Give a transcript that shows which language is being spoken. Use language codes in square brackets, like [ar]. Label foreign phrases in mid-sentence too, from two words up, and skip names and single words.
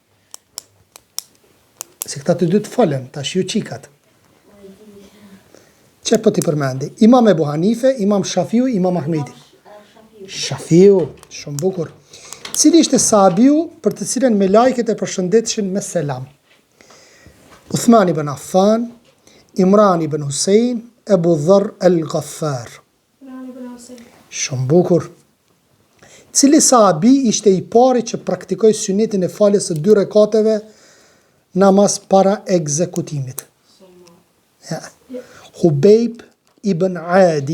[sq] Se këta të dy të folën, tash ju qikat. Që po t'i përmendi? Imam Ebu Hanife, Imam Shafiu, Imam Ahmedi. Shafiu, shumë bukur. Cili ishte sahabiu për të cilën me lajket e përshëndetshin me selam? Uthman ibn Affan, Imran ibn Husein, Ebu Dharr el-Ghaffar. Shumë bukur. Cili sahabi ishte i pari që praktikoi sunetin e faljes së 2 rekateve namaz para ekzekutimit? Ja. Hubejb ibn Adi.